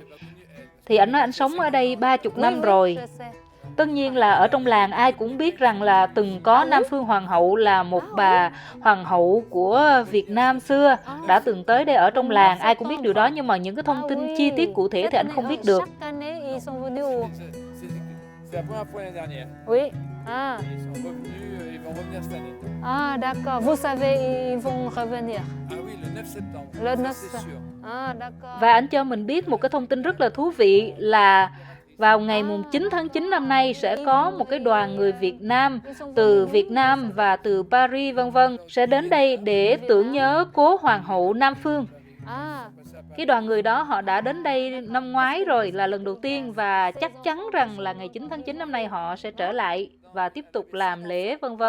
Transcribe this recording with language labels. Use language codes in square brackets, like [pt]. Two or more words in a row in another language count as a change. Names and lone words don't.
[vi] Thì ảnh nói ảnh sống ở đây 30 năm rồi. Tất nhiên là ở trong làng ai cũng biết rằng là từng có Nam Phương Hoàng hậu là một bà hoàng hậu của Việt Nam xưa đã từng tới đây ở trong làng, ai cũng biết điều đó, nhưng mà những cái thông tin chi tiết cụ thể thì anh không biết được. [fr] C'est la première fois l'année dernière. Oui. Ils sont revenus, ils vont revenir cette année. D'accord. Vous savez, ils vont revenir. Oui, le 9 septembre. Le 9 c'est sûr. D'accord. [vi] Và anh cho mình biết một cái thông tin rất là thú vị là vào ngày mùng 9 tháng 9 năm nay sẽ có một cái đoàn người Việt Nam từ Việt Nam và từ Paris vân vân sẽ đến đây để tưởng nhớ cố Hoàng hậu Nam Phương. Cái đoàn người đó họ đã đến đây năm ngoái rồi, là lần đầu tiên, và chắc chắn rằng là ngày 9 tháng 9 năm nay họ sẽ trở lại và tiếp tục làm lễ vân vân.